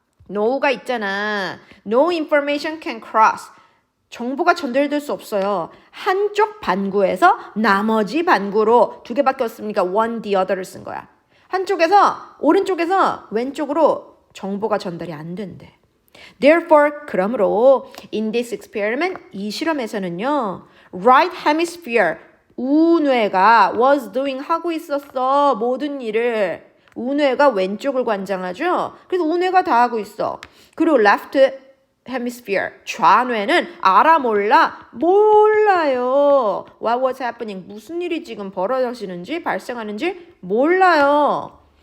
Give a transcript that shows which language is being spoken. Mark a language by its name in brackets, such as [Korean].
[English] no가 [Korean] 있잖아. [English] No information can cross. [Korean] 정보가 전달될 수 없어요. 한쪽 반구에서 나머지 반구로 두 개밖에 없으니까 [English] one the other [Korean] 를 쓴 거야. 한쪽에서 오른쪽에서 왼쪽으로 정보가 전달이 안 된대. [English] Therefore, [Korean] 그러므로 [English] in this experiment, [Korean] 이 실험에서는요. [English] right hemisphere, [Korean] 우뇌가 [English] was doing [Korean] 하고 있었어. 모든 일을. 우뇌가 왼쪽을 관장하죠. 그래서 우뇌가 다 하고 있어. 그리고 [English] left hemisphere, [Korean] 좌뇌는 알아 몰라? 몰라요. [English] What was happening? [Korean] 무슨 일이 지금 벌어지는지 발생하는지 몰라요.